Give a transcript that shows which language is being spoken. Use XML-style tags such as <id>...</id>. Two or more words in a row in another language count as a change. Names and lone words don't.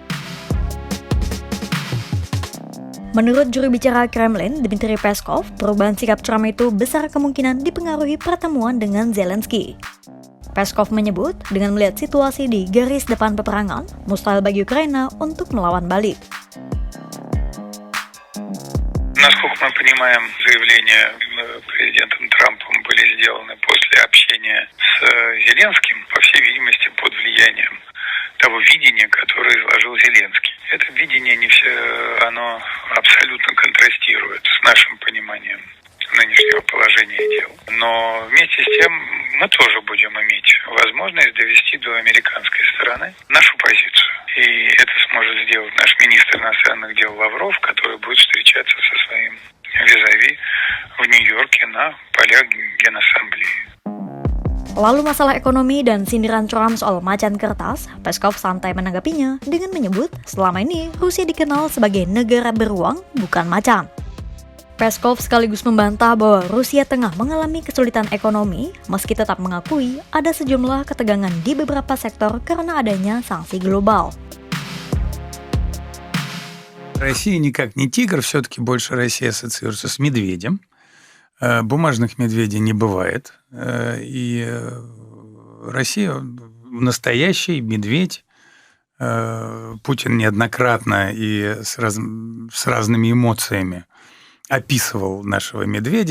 <id>Menurut juru bicara Kremlin, Dmitry Peskov, perubahan sikap Trump itu besar kemungkinan dipengaruhi pertemuan dengan Zelensky. Peskov menyebut, dengan melihat situasi di garis depan peperangan, mustahil bagi Ukraina untuk melawan balik.</id> <ru>Насколько мы понимаем, заявления президентом Трампом были сделаны после общения с Зеленским, по всей видимости, под влиянием того видения, которое изложил Зеленский. Это видение оно абсолютно контрастирует с нашим пониманием нынешнего положения дел. Но вместе с тем мы тоже будем иметь возможность довести до американской стороны нашу позицию. И это сможет сделать наш министр иностранных дел Лавров, который будет встречаться со своим визави в Нью-Йорке на полях Генассамблеи.</ru> <id>Lalu masalah ekonomi dan sindiran Trump soal macan kertas, Peskov santai menanggapinya dengan menyebut selama ini Rusia dikenal sebagai negara beruang, bukan macan. Peskov sekaligus membantah bahwa Rusia tengah mengalami kesulitan ekonomi, meski tetap mengakui ada sejumlah ketegangan di beberapa sektor karena adanya sanksi global.</id> <ru>Россия никак не тигр, все-таки больше Россия ассоциируется с медведем. Бумажных медведей не бывает. И Россия настоящий медведь. Путин неоднократно и с разными эмоциями описывал нашего медведя.</ru>